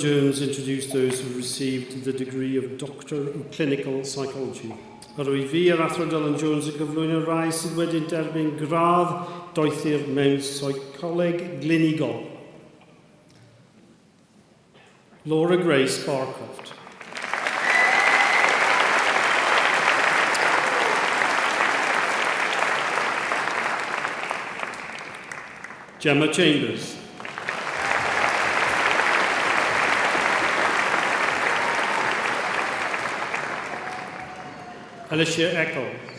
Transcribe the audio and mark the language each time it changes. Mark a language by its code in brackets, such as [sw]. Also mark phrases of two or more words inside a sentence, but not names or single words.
[en] Jones, introduce those who received the degree of Doctor of Clinical Psychology. [cy] Ar o'i fi yr Athro Dylan Jones yn gyflwyno rai sydd wedi derbyn gradd doethir mewn Psycholeg Glinigol. Laura Grace Barcroft. Gemma Chambers. Alicia Eckel.